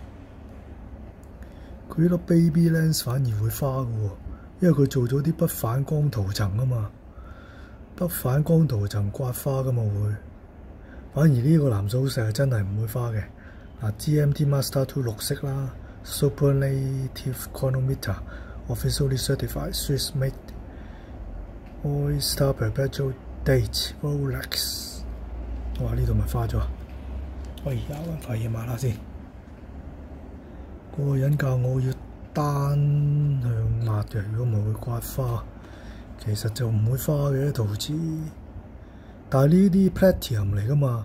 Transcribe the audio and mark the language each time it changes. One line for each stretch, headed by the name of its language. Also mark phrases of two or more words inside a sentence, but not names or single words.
Cantonese: 佢呢粒
English: baby lens
Cantonese: 反而會花嘅喎，因為佢做咗啲不反光塗層啊嘛，不反光塗層刮花噶嘛會。反而呢個藍寶石係真係唔會花嘅。
English: 嗱 ，GMT Master 2綠色啦 ，Superlative Chronometer Officially Certified Swiss Made Oyster Perpetual Date Rolex。
Cantonese: 哇！呢度咪花咗？我而家揾塊嘢抹下先。嗰個人教我要單向抹嘅，如果唔係會刮花。其實就唔會花嘅陶瓷，但係呢啲 platinum 嚟噶嘛？